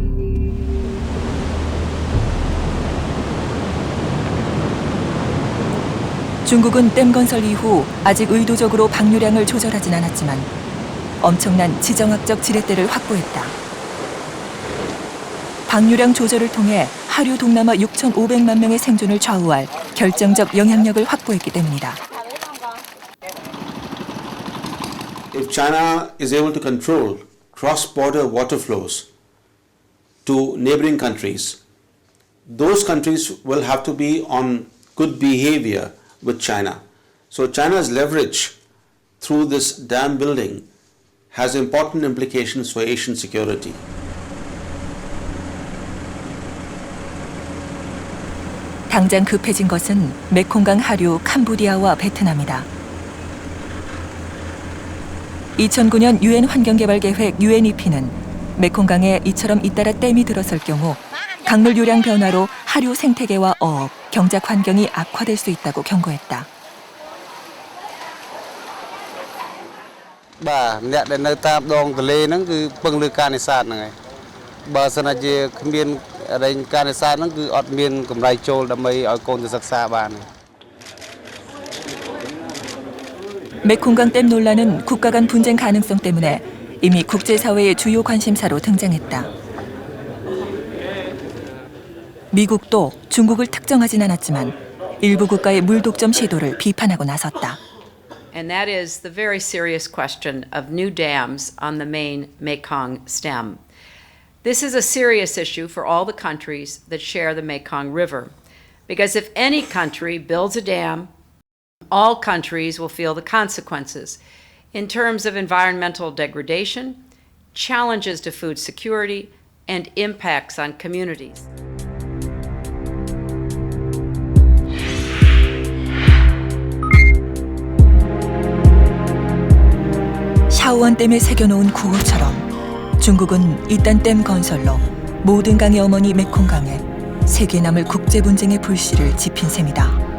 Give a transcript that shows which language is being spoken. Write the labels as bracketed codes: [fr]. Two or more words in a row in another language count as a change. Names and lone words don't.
[ko] 중국은 댐 건설 이후 아직 의도적으로 방류량을 조절하진 않았지만 엄청난 지정학적 지렛대를 확보했다. 방류량 조절을 통해 하류 동남아 6,500만 명의 생존을 좌우할 결정적 영향력을 확보했기 때문이다. [en] If China is able to control cross-border water flows to neighboring countries, those countries will have to be on good behavior with China. So China's leverage through this dam building has important implications for Asian security. [ko] 당장 급해진 것은 메콩강 하류 캄보디아와 베트남이다. 2009년 유엔 환경개발계획 UNEP는 메콩강에 이처럼 잇따라 댐이 들어설 경우 강물 요량 변화로 하류 생태계와 어업, 경작 환경이 악화될 수 있다고 경고했다. [km] Bàអ្នកដែលនៅតាមដងទន្លេហ្នឹងគឺពឹងលើការនេសាទហ្នឹងហើយបើសិនណាជាគ្មានរែងការនេសាទហ្នឹងគឺអត់មានកម្រៃចូលដើម្បីឲ្យកូនទៅសិក្សាបាន [ko] 메콩강 댐 논란은 국가 간 분쟁 가능성 때문에 이미 국제사회의 주요 관심사로 등장했다. 미국도 중국을 특정하진 않았지만 일부 국가의 물 독점 시도를 비판하고 나섰다. [en] And that is the very serious question of new dams on the main Mekong stem. This is a serious issue for all the countries that share the Mekong River, because if any country builds a dam, all countries will feel the consequences in terms of environmental degradation, challenges to food security, and impacts on communities. [ko] 샤오원 댐에 새겨놓은 구호처럼 중국은 이딴 댐 건설로 모든 강의 어머니 메콩강에 세계 남을 국제 분쟁의 불씨를 지핀 셈이다.